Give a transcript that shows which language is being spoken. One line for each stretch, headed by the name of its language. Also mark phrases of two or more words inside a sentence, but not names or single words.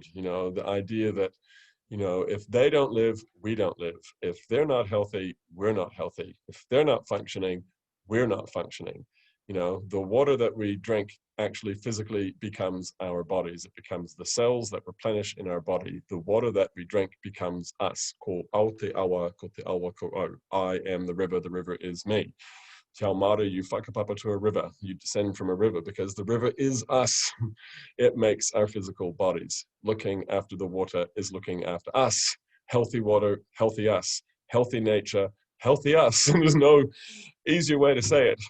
English: You know, the idea that, you know, if they don't live, we don't live. If they're not healthy, we're not healthy. If they're not functioning, we're not functioning. You know, the water that we drink actually physically becomes our bodies. It becomes the cells that replenish in our body. The water that we drink becomes us.
Māori: Ko Aotearoa ko te awa ko au.
English: I am the river is me.
Māori: Te ao Māori,
English: you whakapapa to a river. You descend from a river because the river is us. It makes our physical bodies. Looking after the water is looking after us. Healthy water, healthy us. Healthy nature, healthy us. There's no easier way to say it.